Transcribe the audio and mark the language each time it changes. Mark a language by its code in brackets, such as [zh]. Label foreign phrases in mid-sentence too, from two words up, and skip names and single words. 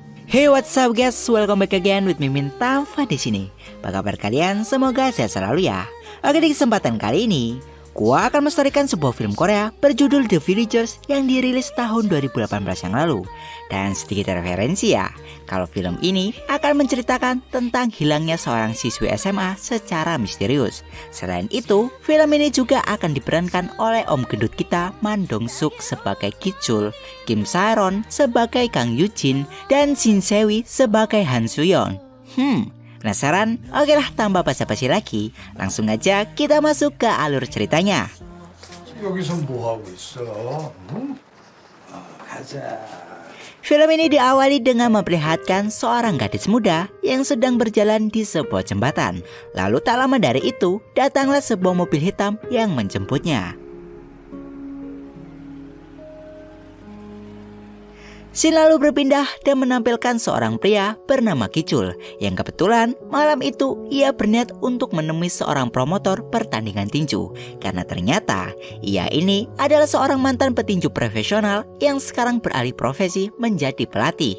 [en] Hey, what's up guys? Welcome back again with Mimin Tafa [id] di sini. Apa kabar kalian? Semoga sehat selalu ya. Oke, di kesempatan kali ini gua akan melestarikan sebuah film Korea berjudul The Villagers yang dirilis tahun 2018 yang lalu. Dan sedikit referensi ya, kalau film ini akan menceritakan tentang hilangnya seorang siswi SMA secara misterius. Selain itu, film ini juga akan diperankan oleh om gendut kita Man Dong Suk sebagai Ki-chul, Kim Saeron sebagai Kang Yoo-jin, dan Shin Se-wi sebagai Han Soo-yeon. Penasaran? Oke lah, tanpa basa-basi lagi, langsung aja kita masuk ke alur ceritanya. [ko] 여기서 뭐 하고 있어? 응? 가자. [id] Film ini diawali dengan memperlihatkan seorang gadis muda yang sedang berjalan di sebuah jembatan. Lalu tak lama dari itu, datanglah sebuah mobil hitam yang menjemputnya. Scene lalu berpindah dan menampilkan seorang pria bernama Ki-chul yang kebetulan malam itu ia berniat untuk menemui seorang promotor pertandingan tinju karena ternyata ia ini adalah seorang mantan petinju profesional yang sekarang beralih profesi menjadi pelatih.